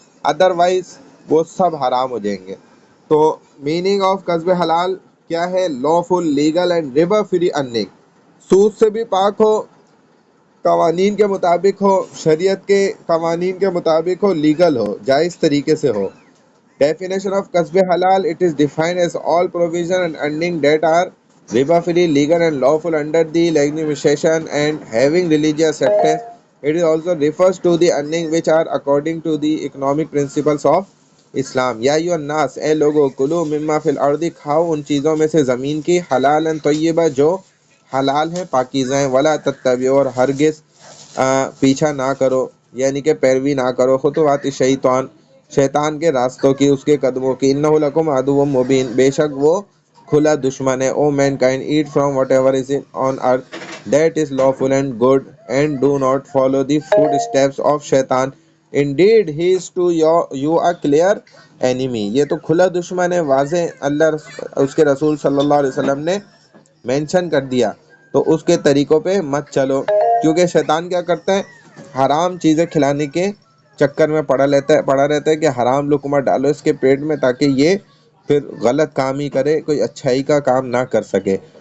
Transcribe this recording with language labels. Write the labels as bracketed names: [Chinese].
[Urdu] Otherwise وہ سب حرام ہو جائیں گے. تو میننگ آف کسب حلال کیا ہے؟ [English] Lawful, legal and ربا free earning. [Urdu] سود سے بھی پاک ہو، قوانین کے مطابق ہو، شریعت کے قوانین کے مطابق ہو، لیگل ہو، جائز طریقے سے ہو. [English] Definition of kasb halal: it is defined as all provision and earning that are riba free, legal and lawful under the legislation and having religious acceptance. It is also refers to the earning which are according to the economic principles of Islam. [Arabic] یا ایھا الناس، [Urdu] اے لوگو، [Arabic] کلوا مما فی الارض، [Urdu] کھاؤ ان چیزوں میں سے زمین کی، [Arabic] حلالا طیبا، [Urdu] جو حلال ہیں، پاکیزہ ہیں، [Arabic] ولا تتبعوا، [Urdu] اور ہرگز پیچھا نہ کرو، یعنی کہ پیروی نہ کرو، [Arabic] خطوات الشیطان، [Urdu] شیطان کے راستوں کی، اس کے قدموں کی. [Arabic] انہ لکم عدو مبین، [Urdu] بے شک وہ کھلا دشمن ہے. [English] O mankind, eat from whatever is on earth that is lawful and good, and do not follow the footsteps of شیطان. Indeed he is to you a clear enemy. [Urdu] یہ تو کھلا دشمن ہے، واضح اللہ اس کے رسول صلی اللہ علیہ وسلم نے مینشن کر دیا. تو اس کے طریقوں پہ مت چلو، کیونکہ شیطان کیا کرتا ہے، حرام چیزیں کھلانے کے چکر میں پڑا رہتا ہے کہ حرام لقمہ ڈالو اس کے پیٹ میں تاکہ یہ پھر غلط کام ہی کرے، کوئی اچھائی کا کام نہ کر سکے.